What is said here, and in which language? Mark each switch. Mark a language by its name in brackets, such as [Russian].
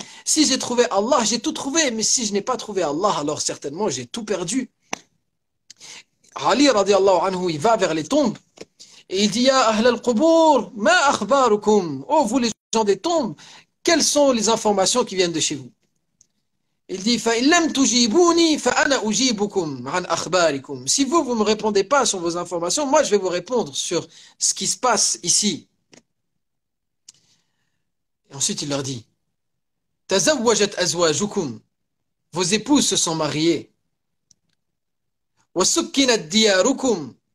[French] Si j'ai trouvé Allah, j'ai tout trouvé. Mais si je n'ai pas trouvé Allah, alors certainement j'ai tout perdu. Ali radiallahu anhu, il va vers les tombes. Et il dit, [Arabic] Ya ahl al-qubur, ma akhbarukum. [French] Oh, vous les gens des tombes, quelles sont les informations qui viennent de chez vous? Il dit [Arabic] فَإِن لَمْ تُجِيبُونِي فَأَنَا أُجِيبُكُمْ عَنْ أَخْبَارِكُمْ. [French] Si vous ne me répondez pas sur vos informations, moi je vais vous répondre sur ce qui se passe ici. Et ensuite il leur dit [Arabic] تَزَوَّجَتْ أَزْوَاجُكُمْ. [French] Vos épouses se sont mariées. [Arabic] وَسُكِّنَتْ دِيَارُكُمْ.